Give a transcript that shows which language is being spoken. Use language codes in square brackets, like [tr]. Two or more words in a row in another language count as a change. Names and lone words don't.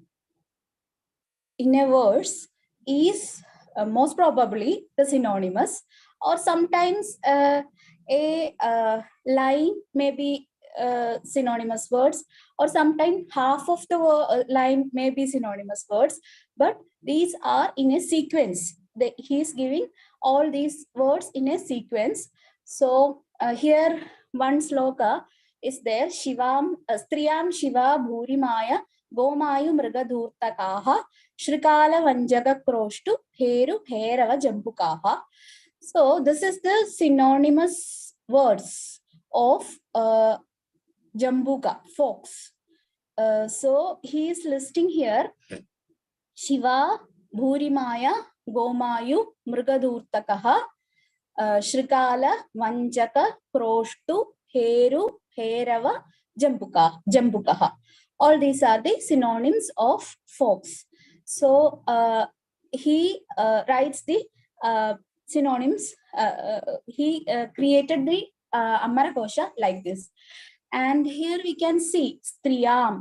[en] verse is most probably the synonymous, or sometimes a line may be synonymous words, or sometimes half of the line may be synonymous words, but these are in a sequence. He is giving all these words in a sequence. So here one sloka is there. [sa] Shivam Striyam Shiva Bhurimaya Gomayu Mrigadurtakaha Shrikala Vanjaga Kroshtu Heru Herava Jambukaha. [en] So this is the synonymous words of Jambuka, fox. So he is listing here [sa] Shiva Bhurimaya Gomayu Mrigadurtakaha Shrikala Vanjaka Kroshtu Heru Herava Jambukaha. [en] All these are the synonyms of fox. So he writes the synonyms. He created the Amarakośa like this. And here we can see Striyam.